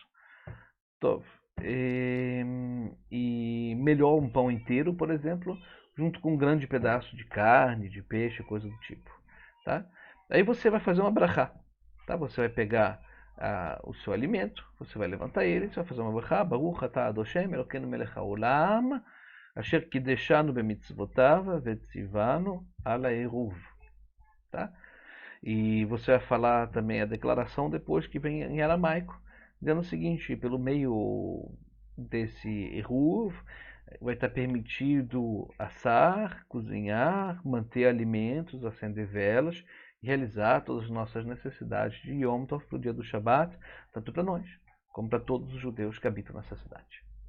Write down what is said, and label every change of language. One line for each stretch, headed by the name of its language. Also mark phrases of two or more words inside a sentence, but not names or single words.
Portuguese: Tov. E melhor um pão inteiro, por exemplo, junto com um grande pedaço de carne, de peixe, coisa do tipo. Tá? Aí você vai fazer uma brachá. Tá? Você vai pegar o seu alimento, você vai levantar ele, você vai fazer uma brachá,
Hebrew: ברוך אתה אדושם אלוקינו מלך העולם אשר קדשנו במצוותיו וצונו על עירוב.
Portuguese: Tá? E você vai falar também a declaração depois que vem em aramaico, dizendo o seguinte, pelo meio desse eruv, vai estar permitido assar, cozinhar, manter alimentos, acender velas e realizar todas as nossas necessidades de Yom Tov para o dia do Shabat, tanto para nós como para todos os judeus que habitam nessa cidade.